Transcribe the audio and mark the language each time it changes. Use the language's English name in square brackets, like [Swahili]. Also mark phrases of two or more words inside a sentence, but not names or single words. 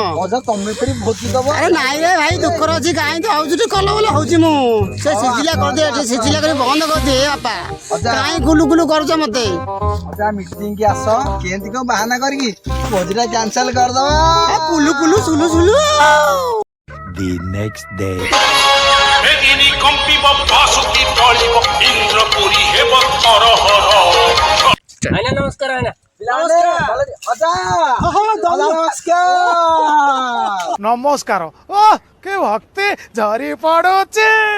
[Odia] ଅଜା ତମେ ଫେରି ଭୋଜି ଦବ? ଆରେ ନାଇଁ ରେ ଭାଇ ଦୁଃଖର ଅଛି। କାହିଁ ତ ହଉଛି କଲ ବଲ ହଉଛି। ମୁଁ ସେ ସିଜିଲା କରିଦିଏ, ଏଠି ସିଜିଲା କରି ବନ୍ଦ କରିଦିଏ ବାପା। କାହିଁ ଗୁଲୁ ଗୁଲୁ କରୁଛ ମତେ? ଅଜା ମିଟିଂ କି ଆସ, କେମିତି କଣ ବାହାନା କରିକି ଭୋଜିଟା କ୍ୟାନସଲ କରିଦବା। କୁଲୁ କୁଲୁ ସୁଲୁ ସୁଲୁ। [English] The next day. [Odia] ଏଦିନି କମ୍ପିବ ବାସୁକି ଟଳିବ ଇନ୍ଦ୍ରପୁରୀ ହେବ ତରହର। ଆଇନା ନମସ୍କାର। ଆଇନା ଅଜା ନମସ୍କାର। ନମସ୍କାର। ଓ କି ଭକ୍ତି ଝରି ପଡୁଛି।